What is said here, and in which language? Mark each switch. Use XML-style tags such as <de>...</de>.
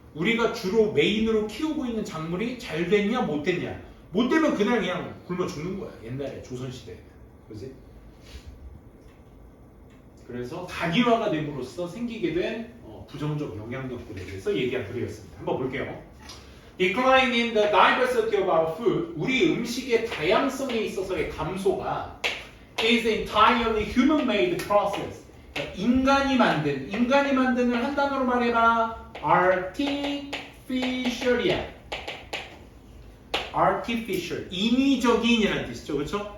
<ko>우리가 주로 메인으로 키우고 있는 작물이 잘 됐냐, 못 됐냐. 못 되면 그냥 굶어 죽는 거야. 옛날에 조선시대에. 그지? 그래서 단일화가 됨으로써 생기게 된 부정적 영향력들에 대해서 얘기한 글이었습니다. 한번 볼게요.</ko> <en>Decline in the diversity of our food.</en> <ko>우리 음식의 다양성에 있어서의 감소가</ko> <en>is entirely human-made process.</en> <ko>인간이 만든을 한 단어로 말해봐. artificial이야. artificial, 인위적인이라는 뜻이죠. 그렇죠?</ko>